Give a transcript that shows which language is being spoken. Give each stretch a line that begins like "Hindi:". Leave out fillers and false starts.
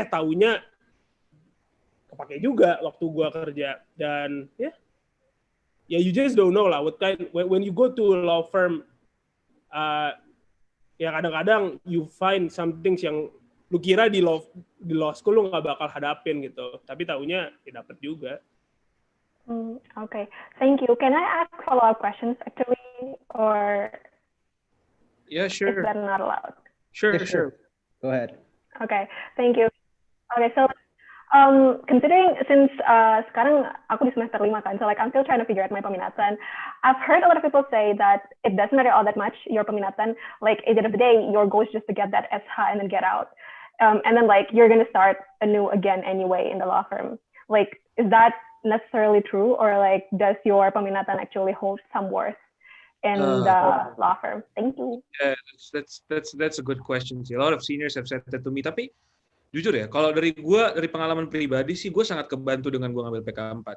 Indonesian: Taunya kepake juga waktu gue kerja. Dan ya
English: you just don't know lah. When you go to a law firm,
Indonesian: ya kadang-kadang
English: you find some things
Indonesian: yang lu kira di law school lu nggak bakal hadapin gitu. Tapi taunya ya dapet juga.
English: Okay, thank you. Can I ask follow-up questions actually, or yeah, sure. Is that not allowed? Sure. Go ahead. Okay, thank you. Okay, so considering since
Indonesian: sekarang aku di semester 5 kan,
English: so like I'm still trying to figure out my peminatan. I've heard a lot of people say that it doesn't matter all that much your peminatan. Like at the end of the day, your goal is just to get that SH and then get out, and then like you're gonna start anew again anyway in the law firm. Like, is that necessarily true, or like does your peminatan actually hold some worth in the law firm? Thank you. Yeah, that's a good question. A lot of seniors have said that to me.
Indonesian: Tapi jujur ya, kalau dari pengalaman pribadi sih, gue sangat kebantu dengan gue ngambil PK4.